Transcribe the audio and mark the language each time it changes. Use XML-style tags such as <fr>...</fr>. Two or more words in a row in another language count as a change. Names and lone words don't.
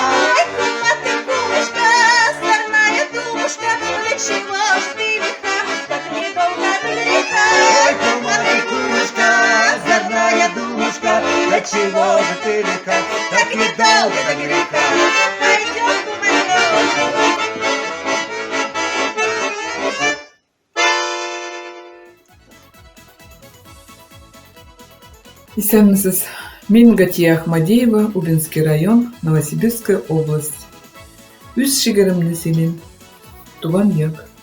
<ru>Ой, кума ты, кумушка, озорная думушка, до чего ж ты лиха, так недолго до греха. Ой, кума ты, кумушка, озорная думушка, до чего же ты лиха, так недолго до греха. Пойдем, куманек.</ru> <tt>Исәнмесез. Мин Гатия Ахмадеева, Убинский район, Новосибирская область. Үз шигеремне сөйлим. Туган як.</tt>